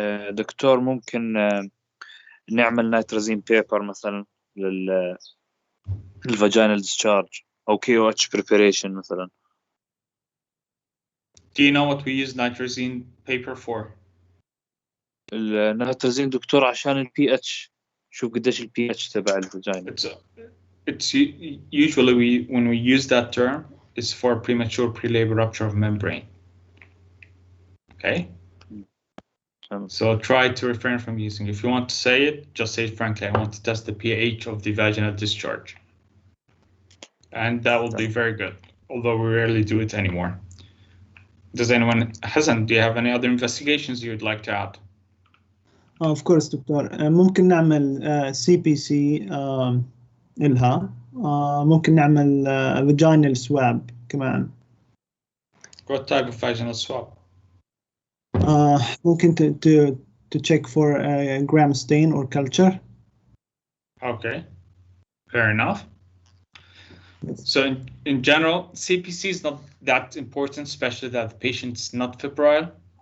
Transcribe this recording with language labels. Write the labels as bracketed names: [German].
[Arabic] دكتور ممكن نعمل نيتروزين بيبر مثلا للفاجينال discharge أو KOH preparation مثلا. [English] Do you know what we use nitrazine paper for? [Arabic] النيتروزين دكتور عشان الPH. شوف قديش الPH تبع الفاجينا. [English] It's usually when we use that term, it's for premature pre-labor rupture of membrane. Okay. So try to refrain from using. If you want to say it, just say it frankly. I want to test the pH of the vaginal discharge, and that will be very good. Although we rarely do it anymore. Does anyone, Hassan, do you have any other investigations you would like to add? Of course, doctor. [Arabic] ممكن نعمل CPC إلها. ممكن نعمل vaginal swab كمان. [English] What type of vaginal swab? [Arabic] ممكن [English] to check for gram stain or culture. Okay, fair enough. So in general, CPC is not that important, especially that the patient's not febrile.